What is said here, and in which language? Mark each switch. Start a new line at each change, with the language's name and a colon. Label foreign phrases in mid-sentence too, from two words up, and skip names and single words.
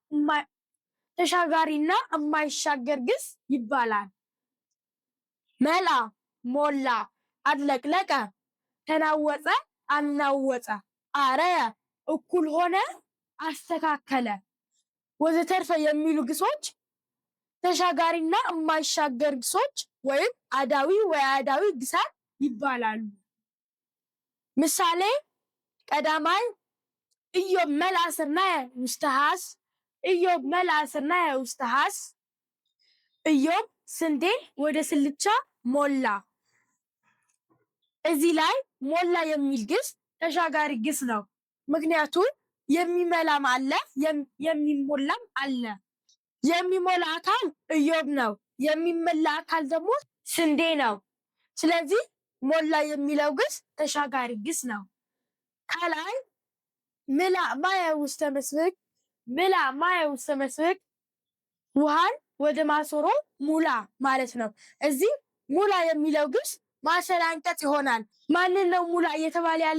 Amharic: የማይሻገር ግስ ይባላል። መላ ሞላ፣ አድለቅለቀ ተናወፀ አናወፀ፣ አረየ እኩል ሆነ አስተካከለ ወዘተርፈ የሚሉ ግሶች ተሻጋሪና የማይሻገር ግሶች ወይም አዳዊ ወይ አዳዊ ግሳት ይባላሉ። ምሳሌ
Geez: ቀዳማይ ኢዮብ መልአ ስርናየ ውስተ ሐስ ኢዮብ መልአ ስርናየ ውስተ ሐስ
Amharic: ኢዮብ ስንዴን ወደ ስልቻ ሞላ። እዚህ ላይ ሞላ የሚል ግስ ተሻጋሪ ግስ ነው። ምክንያቱም የሚመላም አለ የሚሞላም አለ። የሚሞላ አካል ኢዮብ ነው። የሚመላ አካል ደግሞ ስንዴ ነው። ስለዚህ ሞላ የሚለው ግስ ተሻጋሪ ግስ ነው። ከላይ
Geez: ምልአ ማየ ውስተ መስብቅ ምልአ ማየ ውስተ መስብቅ
Amharic: ውሃን ወደ ማሰሮ ሙላ ማለት ነው። እዚህ ሙላ የሚለው ግስ ማሰሪያ አንቀጽ ይሆናል። ማንን ነው ሙላ እየተባለ ያለ?